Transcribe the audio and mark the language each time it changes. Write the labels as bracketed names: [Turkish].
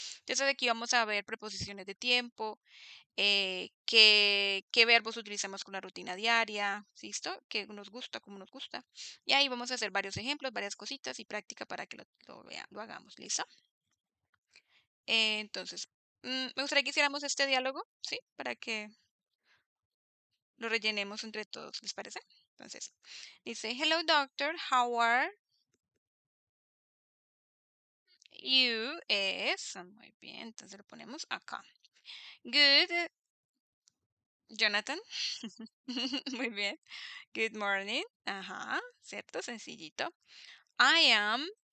[Spanish] Entonces aquí vamos a ver preposiciones de tiempo, qué verbos utilizamos con la rutina diaria, ¿listo? Que nos gusta, como nos gusta. Y ahí vamos a hacer varios ejemplos, varias cositas y práctica para que lo hagamos, ¿listo? Entonces, me gustaría que hiciéramos este diálogo, ¿sí? Para que lo rellenemos entre todos, ¿les parece? Entonces, dice, [English] hello doctor, how are you? [Spanish] Muy bien, entonces lo ponemos acá. [English] Good, Jonathan. [Spanish] Muy bien. [English] Good morning. [Spanish] Ajá, ¿cierto? Sencillito. [English] I am.